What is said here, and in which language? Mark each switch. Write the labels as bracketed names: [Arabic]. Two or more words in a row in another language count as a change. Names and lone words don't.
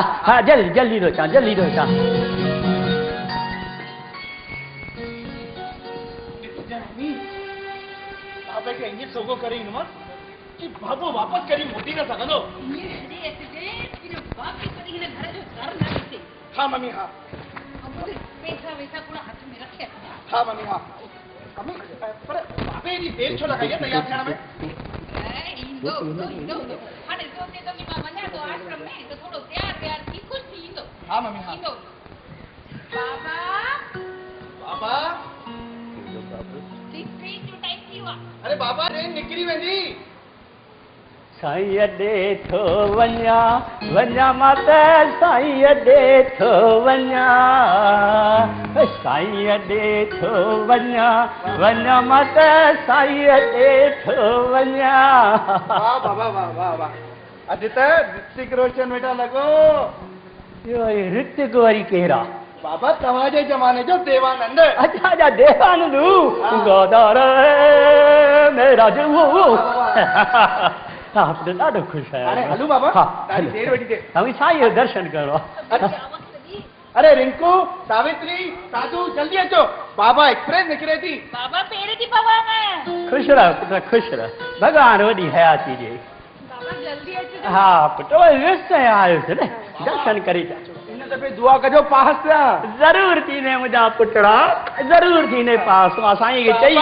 [Sindhi] हा जल्दी जल्दी थो अचां जल्दी थो अचां बाबे खे ईअं सोगो करे ईंदो कि बाबो वापसि करी मोटी न सघंदो हा मम्मी हा पैसा वैसा पूरा हथ में रखे हा मम्मी हा मम्मी पर बाबे जी देर छो लॻाई आहे तयार थियण में हाणे सोचे तो कि मां वञा तो आश्रम में तो थोड़ो तयार थी ख़ुशि थी ईंदो हा मम्मी हा ईंदो बाबा बाबा ट्रेन जो टाइम थी वियो आहे अरे बाबा ट्रेन निकिरी वेंदी साईं ॾे थो वञा वञा मां त साईं ॾे थो वञा साईं ॾे थो वञा वञा मां त साईं ॾे थो वञा वाह बाबा वाह वाह वाह अॼु त ऋतिक रोशन वेठा लॻो इहो ऋतिक वरी केरु आहे बाबा तव्हांजे ज़माने जो देवानंद अच्छा जा देवानंद गोदार मेरा जो हा पुट ॾाढो ख़ुशि हाणे आहियां हलूं बाबा हा ॾाढी देर वेठी थिए तव्हां साईं जो दर्शन करो अरे रिंकू सावित्री साधू जल्दी अचो बाबा एक्सप्रेस निकिरे थी बाबा पेर थी पवां मैं ख़ुशि रहो पुट ख़ुशि रहो भॻवान वॾी हयाती ॾे बाबा जल्दी अचो हा पुट व्यस्त आयुसि न दर्शन करे अचो इन दफ़े दुआ कजो पास थिया ज़रूर थींदे मुंहिंजा पुटड़ा ज़रूर थींदे पास मां साईं खे चई